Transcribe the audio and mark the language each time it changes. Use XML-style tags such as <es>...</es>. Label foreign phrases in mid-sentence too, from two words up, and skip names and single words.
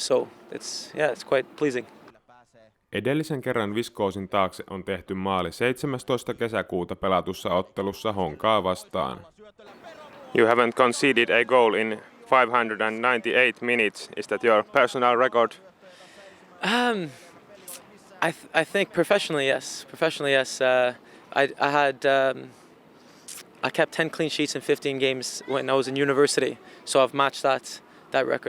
<en>So it's quite pleasing.</en> <fi>Edellisen kerran Viscosin taakse on tehty maali 17. kesäkuuta pelatussa ottelussa Honkaa vastaan.</fi> <en>You haven't conceded a goal in 598 minutes. Is that your personal record? I think professionally, yes. I kept 10 clean sheets in 15 games when I was in university, so I've matched that record.</en>